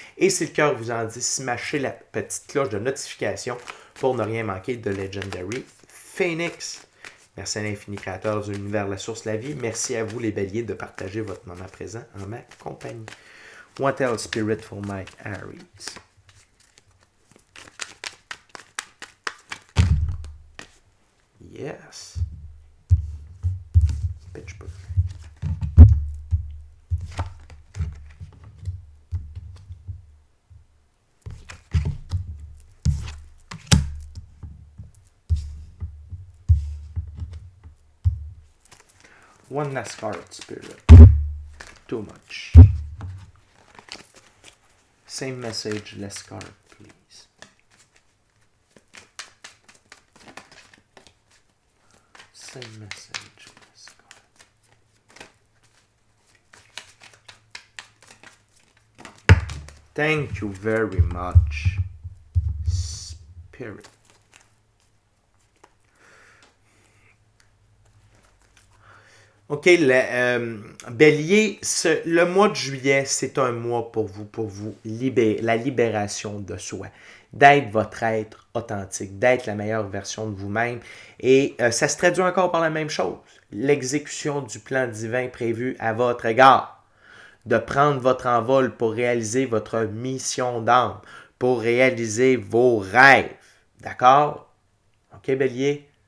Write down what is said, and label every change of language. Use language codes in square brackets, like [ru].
[fr] Et si le cœur vous en dit, smashez la petite cloche de notification pour ne rien manquer de Legendary Phoenix. Merci à l'infini créateur de l'univers, la source, la vie. Merci à vous les béliers de partager votre moment présent en ma compagnie. [en] What else, Spirit, for my Aries? Yes. Pittsburgh. One last card, Spirit. Too much. Same message, less card, please. Same message, less card. Thank you very much, Spirit. [fr] OK, Bélier, le mois de juillet, c'est un mois pour vous libérer, la libération de soi, d'être votre être authentique, d'être la meilleure version de vous-même. Et ça se traduit encore par la même chose, l'exécution du plan divin prévu à votre égard, de prendre votre envol pour réaliser votre mission d'âme, pour réaliser vos rêves. D'accord? OK, Bélier?